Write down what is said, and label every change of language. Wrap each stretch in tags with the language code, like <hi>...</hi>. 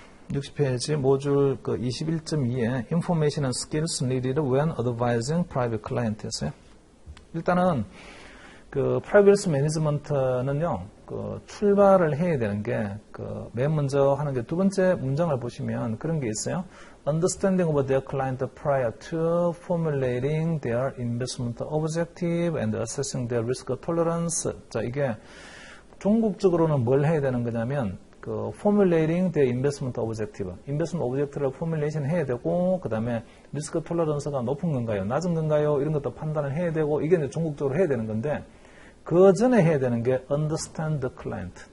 <en>(60페이지) 모듈 21.2에 Information and Skills Needed When Advising Private Client였어요.</en> <ko>일단은 그 Private Management는요, 출발을 해야 되는 게 맨 먼저 하는 게 두 번째 문장을 보시면 그런 게 있어요.</ko> <en>Understanding of their client prior to formulating their investment objective and assessing their risk tolerance.</en> <ko>자, 이게 종국적으로는 뭘 해야 되는 거냐면</ko> <en>formulating the investment objective.</en> <ko>investment objective를 formulation 해야 되고, 그 다음에 리스크 톨러런스가 높은 건가요? 낮은 건가요? 이런 것도 판단을 해야 되고, 이게 이제 종국적으로 해야 되는 건데, 그 전에 해야 되는 게</ko> <en>understand the client.</en>